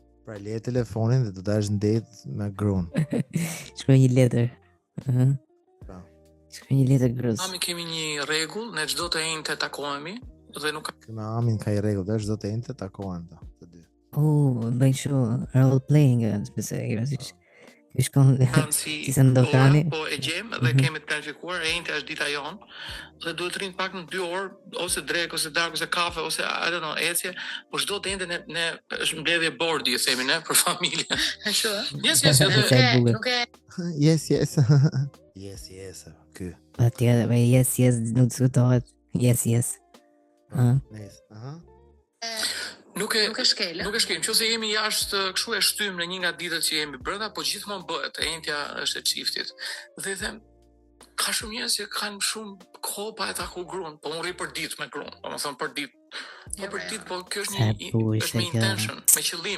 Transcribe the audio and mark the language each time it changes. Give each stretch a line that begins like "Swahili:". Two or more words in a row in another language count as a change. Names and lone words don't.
Albanian: Pra le telefonin dhe do dash në date me gruan. Shkruaj një letër. Po. Shkruaj një letër grus. Ami kemi një rregull, ne çdo të enjte takohemi dhe nuk ka Me Amin ka i rregull, dhe çdo të enjte takohen të dy. Bëjnë shu
English: role playing,
Albanian: specifikisht. Shkon si si Sandokan. po e gjem dhe kemi të planifikuar, e enjte është dita jon dhe duhet të rrim pak në 2 orë, ose drek, ose darkë, ose kafe, ose
English: I don't know,
Albanian: ecje, po çdo të enjte ne është mbledhje bordi, e themi ne, për familje. Ashtu ë? Yes, Nuk e
English: Yes. Yes.
Albanian: Ky. Patjetër, me yes, nuk diskutohet. Yes. Nice. Aha. Nuk e shkel. Nuk e shkel. Nëse jemi jashtë kështu e shtym në një nga ditët që jemi brenda, po gjithmonë bëhet. E entja është e çiftit. Dhe them, ka shumë njerëz që kanë shumë kohë pa e taku gruan, po unë rri për ditë me gruan. Domethënë për ditë. Po për ditë, po kjo është është me intention, me qëllim.